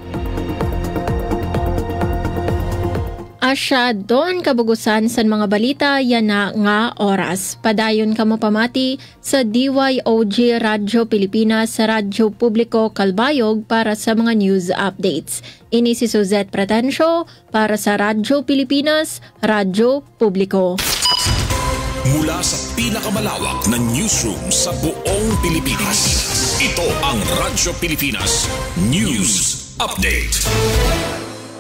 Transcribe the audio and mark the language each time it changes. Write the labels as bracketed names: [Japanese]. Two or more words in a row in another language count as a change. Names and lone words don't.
[Waray] Asya doon kabugusan sa mga balita yan na nga oras. Padayon ka mo pamati sa DYOG Radyo Pilipinas sa Radyo Publiko Calbayog para sa mga [English] news updates. [Waray] Ini si Suzette Pretencio para sa Radyo Pilipinas, Radyo Publiko. [Filipino] Mula sa pinakamalawak na newsroom sa buong Pilipinas, ito ang Radyo Pilipinas News Update.